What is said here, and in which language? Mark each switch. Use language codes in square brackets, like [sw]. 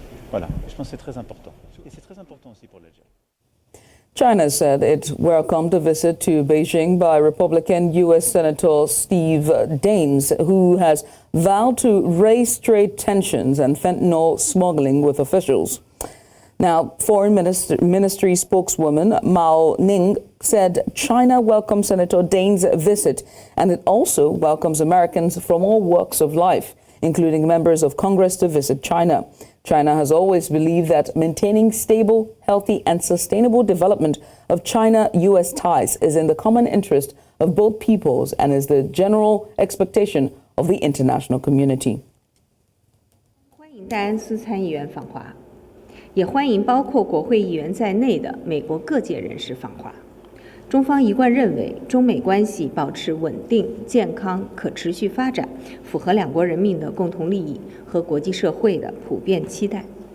[fr] Voilà, je pense que c'est très important. Et c'est très important aussi pour l'Algérie. [en] China said it welcomed a visit to Beijing by Republican U.S. Senator Steve Daines, who has vowed to raise trade tensions and fentanyl smuggling with officials. Now, Foreign Ministry spokeswoman Mao Ning said China welcomes Senator Daines' visit, and it also welcomes Americans from all walks of life, including members of Congress, to visit China. China has always believed that maintaining stable, healthy, and sustainable development of China-U.S. ties is in the common interest of both peoples and is the general expectation of the international community. [zh] 欢迎戴恩斯参议员访华，也欢迎包括国会议员在内的美国各界人士访华。中方一贯认为，中美关系保持稳定、健康、可持续发展，符合两国人民的共同利益和国际社会的普遍期待。